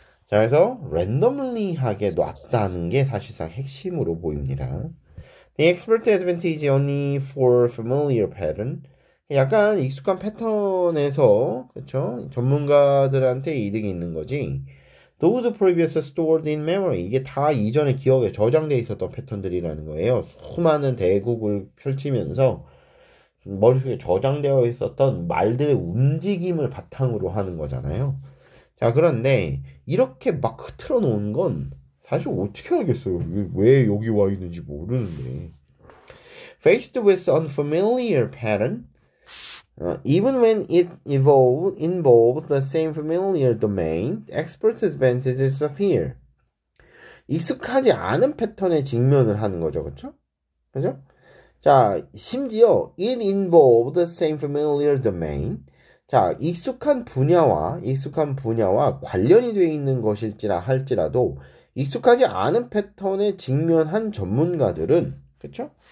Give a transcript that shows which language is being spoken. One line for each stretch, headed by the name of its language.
Korean: 자, 그래서 랜덤리하게 놨다는 게 사실상 핵심으로 보입니다.
English: The expert advantage only for familiar pattern.
Korean: 약간 익숙한 패턴에서 그쵸? 전문가들한테 이득이 있는 거지.
English: Those previous stored in memory.
Korean: 이게 다 이전에 기억에 저장되어 있었던 패턴들이라는 거예요. 수많은 대국을 펼치면서 머릿속에 저장되어 있었던 말들의 움직임을 바탕으로 하는 거잖아요. 자, 그런데 이렇게 막 흐트러 놓은 건 사실 어떻게 알겠어요? 왜 여기 와 있는지 모르는데.
English: Faced with unfamiliar pattern, even when it involves the same familiar domain, expert advantages appear.
Korean: 익숙하지 않은 패턴에 직면을 하는 거죠, 그렇죠? 그죠?
English: 자,
Korean: 심지어
English: it involves the same familiar domain.
Korean: 자, 익숙한 분야와 관련이 되어 있는 것일지라 할지라도 익숙하지 않은 패턴에 직면한 전문가들은 그렇죠?